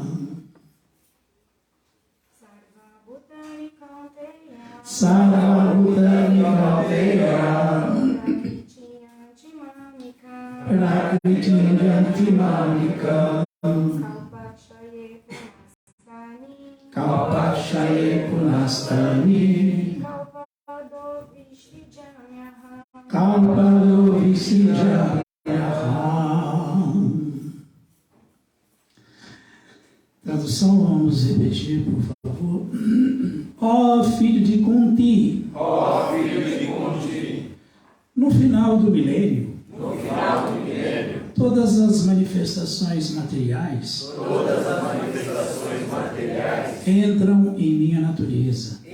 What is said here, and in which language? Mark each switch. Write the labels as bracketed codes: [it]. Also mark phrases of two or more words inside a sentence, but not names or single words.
[sa] सर्वभूतानि कौन्तेय प्रकृतिं यान्ति मामिकाम् कल्पक्षये पुनस्तानि कल्पादौ विसृजाम्यहम्. [pt] Tradução, vamos repetir, por favor. Ó filho de Kunti, no final do milênio, todas as manifestações materiais entram em minha natureza.